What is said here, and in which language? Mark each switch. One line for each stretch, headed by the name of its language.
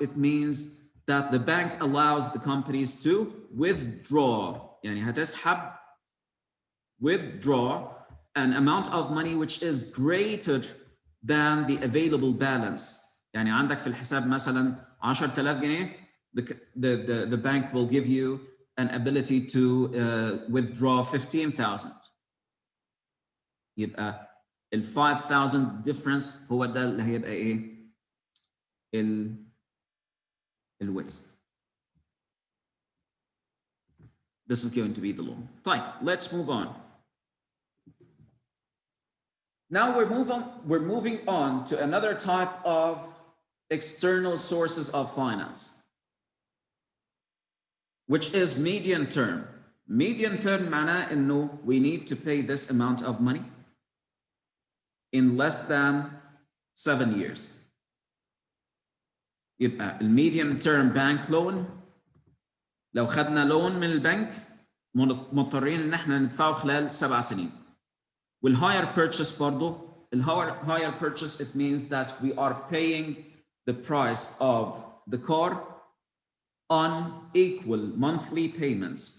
English: It means that the bank allows the companies to withdraw,
Arabic: يعني هتسحب,
English: withdraw an amount of money which is greater than the available balance.
Arabic: يعني عندك في الحساب مثلا 10,000 جنيه,
English: the bank will give you an ability to withdraw 15,000.
Arabic: يبقى ال 5,000 difference هو ده اللي هيبقى ايه؟ الويز.
English: This is going to be the law.
Arabic: طيب,
English: let's move on. Now we're moving on to another type of external sources of finance, which is medium term. Medium term
Arabic: معناه انه
English: we need to pay this amount of money in less than 7 years.
Arabic: يبقى الميديوم تيرم بانك لون، لو خدنا لون من البنك مضطرين ان احنا ندفعه خلال 7 سنين.
English: والهاير بيرتشيس برضه، الهاير بيرتشيس it means that we are paying the price of the car on equal monthly payments.